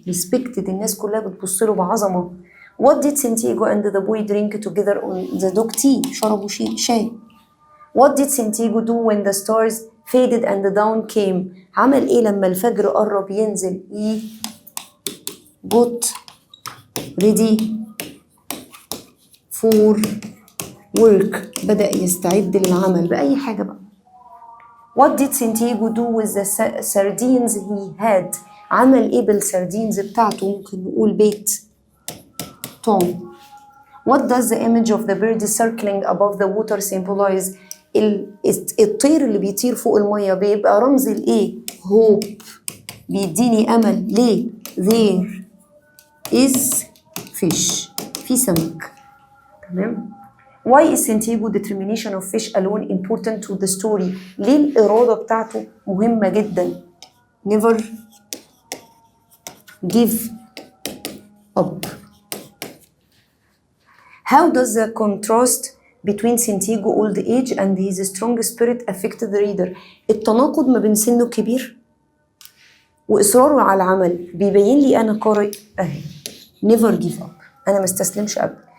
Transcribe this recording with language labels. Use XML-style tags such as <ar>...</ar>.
<ar>respected، الناس كلها بتبص له بعظمة.</ar> <en>What did Santiago and the boy drink together on the dog tea؟</en> <ar>شربوا شاي.</ar> <en>What did Santiago do when the stars faded and the dawn came؟</en> <ar>عمل إيه لما الفجر قرب ينزل؟</ar> <en>he got ready for work،</en> <ar>بدأ يستعد للعمل بأي حاجة بقى.</ar> <en>What did Santiago do with the sardines he had؟</en> <ar>عمل إيه بالسردينز بتاعته؟ ممكن نقول بيت توم.</ar> <en>What does the image of the bird circling above the water symbolize؟</en> <ar>الطير اللي بيطير فوق المية بيبقى رمز الإيه؟</ar> <en>hope،</en> <ar>بيديني أمل.</ar> <en>ليه؟ there is fish،</en> <ar>في سمك.</ar> <en>تمام؟ Why is Santiago determination of fish alone important to the story؟</en> <ar>ليه الإرادة بتاعته مهمة جدا؟</ar> <en>never give up. How does the contrast between Santiago old age and his strong spirit affect the reader؟</en> <ar>التناقض ما بين سنه الكبير وإصراره على العمل بيبين لي أنا قارئ أهي</ar> <en>never give up،</en> <ar>أنا ما استسلمش أبدا.</ar>